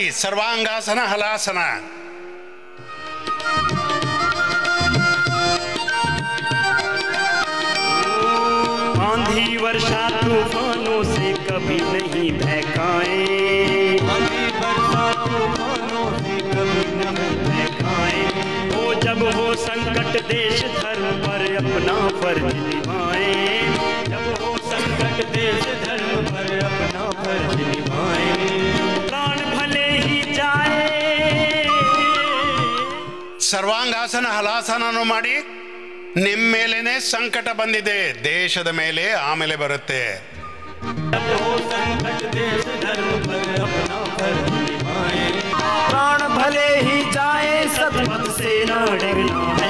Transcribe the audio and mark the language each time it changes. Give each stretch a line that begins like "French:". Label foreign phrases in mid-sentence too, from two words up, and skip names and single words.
Kannada: ಸರ್ವಾಂಗಾಸನ ಹಲಾಸನ.
Hindi: आंधी वर्षा तूफानों से कभी नहीं बहकाए, आंधी वर्षा तूफानों से कभी नहीं बहकाए। वो जब हो संकट देश धर्म पर अपना फर्ज निभाए, जब हो संकट देश धर्म पर अपना फर्ज निभाए। प्राण भले ही जाए.
Kannada: ಸರ್ವಾಂಗಾಸನ ಹಲಾಸನನು ಮಾಡಿ. ನಿಮ್ಮ ಮೇಲೇನೆ ಸಂಕಟ ಬಂದಿದೆ, ದೇಶದ ಮೇಲೆ ಆಮೇಲೆ ಬರುತ್ತೆ.
Hindi: प्राण भले ही जाए, सदमत से न डरना है।